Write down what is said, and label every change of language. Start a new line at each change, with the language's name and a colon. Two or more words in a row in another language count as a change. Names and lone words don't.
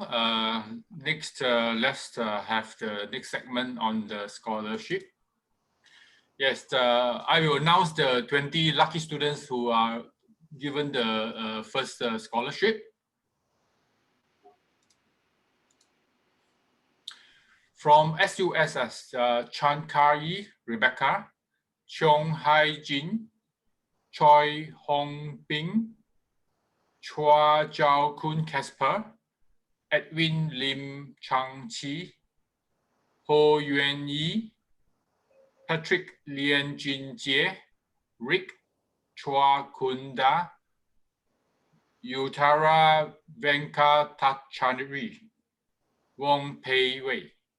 English: Next, let's have the next segment on the scholarship. Yes, I will announce the 20 lucky students who are given the first scholarship. From SUSS, Chan Kai Rebecca, Cheong Hai Jin, Choi Hong Bing, Chua Jiao Kun Casper, Edwin Lim Chang Chi, Ho Yuan Yi, Patrick Lien Jin Jie, Rick Chua Kunda, Uttara Venkatachanari, Wong Pei Wei.